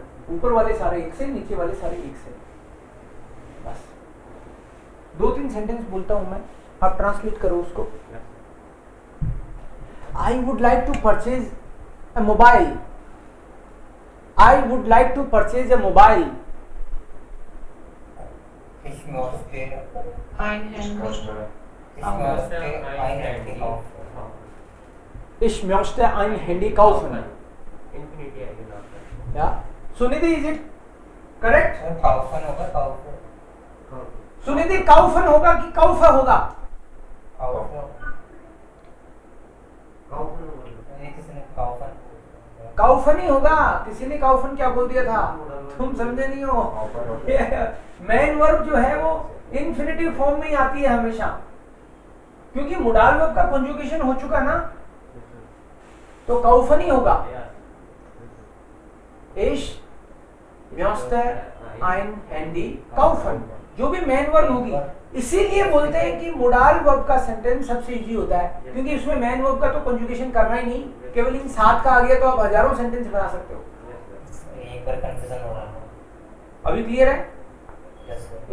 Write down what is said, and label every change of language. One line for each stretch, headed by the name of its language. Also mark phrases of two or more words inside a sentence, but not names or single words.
Hindi: ऊपर वाले सारे एक से, नीचे वाले सारे एक से। बस 2-3 सेंटेंस बोलता हूं मैं, आप ट्रांसलेट करो उसको।
English: I would like to purchase a mobile, I would like to purchase a mobile.
German: Ich möchte Ein Handy. Ich möchte ein Handy kaufen.
Hindi: Infinity आएगी ना आपका।
German: Ja, Sunidhi,
English: is it correct?
Hindi: kaufen होगा, kaufen सुनिधि काउफन होगा कि काउफ होगा? किसी ने kaufen काउफन ही होगा। किसी ने काउफन क्या बोल दिया था, तुम समझे नहीं हो।
English: main verb
Hindi: जो है वो इन्फिनेटिव फॉर्म में ही आती है हमेशा, क्योंकि
English: modal verb
Hindi: का कंजुगेशन हो चुका ना, तो काउफन ही होगा।
German: Ich möchte ein Handy kaufen,
Hindi: जो भी
English: main verb
Hindi: होगी। इसीलिए बोलते हैं कि
English: modal verb
Hindi: का सेंटेंस सबसे इजी होता है, क्योंकि उसमें
English: main verb
Hindi: का तो कंजुगेशन करना ही नहीं, केवल इन 7 का आ गया तो आप हजारों सेंटेंस बना सकते हो। एक बार कंफ्यूजन हो रहा है। अभी क्लियर है?
English: Yes sir.